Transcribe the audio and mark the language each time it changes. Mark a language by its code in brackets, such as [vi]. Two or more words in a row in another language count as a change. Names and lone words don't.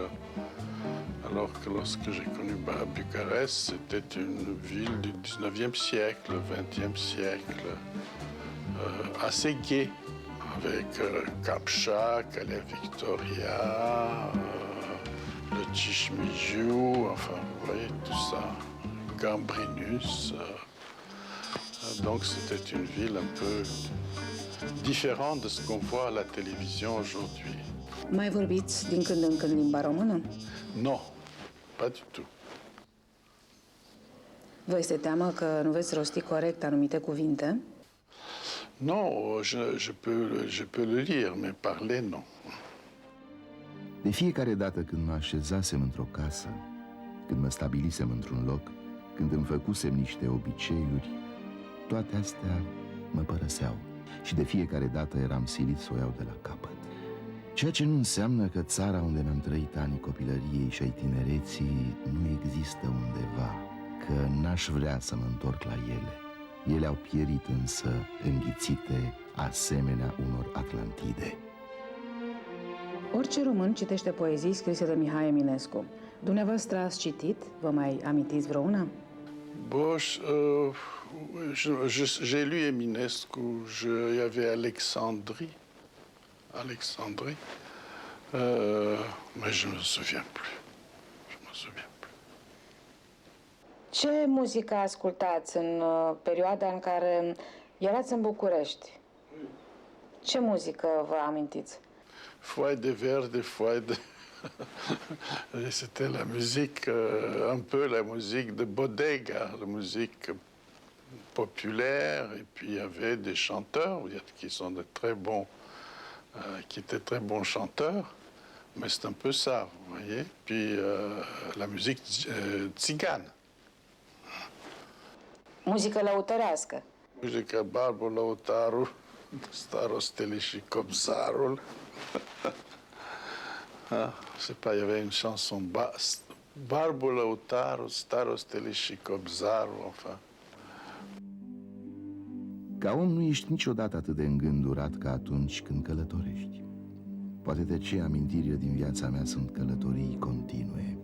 [fr] Alors que lorsque j'ai connu Bucarest, c'était une ville du 19e siècle, 20e siècle, assez gaie, avec Kapcha, Calea Victoria, le Chichmijou, enfin, vous voyez tout ça. Gambrinus. Donc c'était une ville un peu différente de ce qu'on voit à la télévision aujourd'hui. [ro] Mai vorbiți din când în când limba română? [fr] Non, pas du tout. [ro] Vă este teamă că nu veți rosti corect anumite cuvinte? [fr] Non, je peux le lire, mais parler, non. [ro] De fiecare dată când mă așezasem într-o casă, când mă stabilisem într-un loc, când îmi făcusem niște obiceiuri, toate astea mă părăseau și de fiecare dată eram silit să o iau de la capăt. Ceea ce nu înseamnă că țara unde mi-am trăit anii copilăriei și ai tinereții nu există undeva, că n-aș vrea să mă întorc la ele. Ele au pierit însă înghițite asemenea unor Atlantide. Orice român citește poezii scrise de Mihai Eminescu. Dumneavoastră ați citit? Vă mai amintiți vreuna? [fr] Bon, j'ai lu Eminescu, il y avait Alexandrie, mais je ne me souviens plus. [ro] Ce muzică ascultați în perioada în care erați în București? Ce muzică vă amintiți? Foie de verde, foie de... [fr] C'était la musique, un peu la musique de bodega, la musique populaire, et puis il y avait des chanteurs qui sont de très bons, qui étaient très bons chanteurs, mais c'est un peu ça, vous voyez. Puis la musique țigane. [ro] Muzică lăutărească. Muzica Barbu Lăutaru, Starostele și Cobzarul. [fr] Je sais pas, il y avait une chanson, [ro] Barbu Lăutaru, Starostele și Cobzarul, enfin. Ca om nu ești niciodată atât de îngândurat ca atunci când călătorești. Poate de ce amintirile din viața mea sunt călătorii continue.